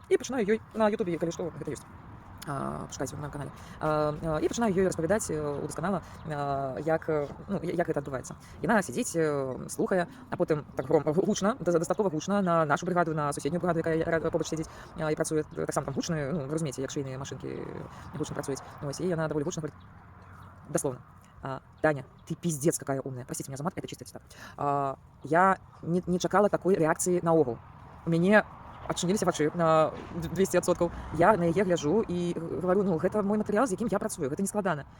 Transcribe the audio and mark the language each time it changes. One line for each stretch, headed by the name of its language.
Belarusian: І пачынаю ёй на ютубе, калі што, гэта ёсць, пашукайце на канале, і пачынаю ёй распавядаць удасканала, як гэта адбываецца. Яна сядзіць, слухае, а потым так гучна, дастаткова гучна на нашу брыгаду, на суседнюю брыгаду, якая побач сядзіць і працуе таксама там гучна. Ну, разумееце, як швейныя машынкі гучна працуюць. Вось, і яна даволі гучна
Russian: говорит, дословно: Таня, ты пиздец какая умная. Простите меня за мат, это чисто цитата. Я
Belarusian: не чакала
Russian: такой реакции
Belarusian: наогул. У мяне адчыніліся вачы на 200%. Я на яе гляжу і
Russian: говорю:
Belarusian: ну, гэта мой матэрыял, з якім я працую, гэта не складана.